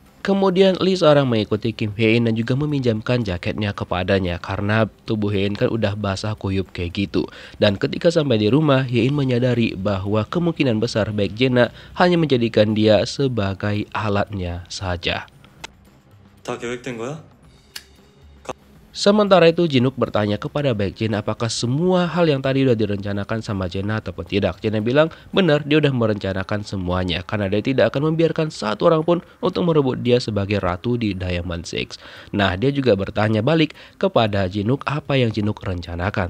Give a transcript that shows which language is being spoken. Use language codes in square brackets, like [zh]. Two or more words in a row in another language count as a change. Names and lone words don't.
[id] Kemudian Lee seorang mengikuti Kim Hye-in dan juga meminjamkan jaketnya kepadanya karena tubuh Hye-in kan udah basah kuyup kayak gitu. Dan ketika sampai di rumah, Hye-in menyadari bahwa kemungkinan besar Baek Jae-na hanya menjadikan dia sebagai alatnya saja. [ko] 다 계획된 거야? [id] Sementara itu Jin-wook bertanya kepada Baek Jae-na apakah semua hal yang tadi udah direncanakan sama Jae-na ataupun tidak. Jae-na bilang benar, dia udah merencanakan semuanya karena dia tidak akan membiarkan satu orang pun untuk merebut dia sebagai ratu di Diamond Six. Nah, dia juga bertanya balik kepada Jin-wook apa yang Jin-wook rencanakan.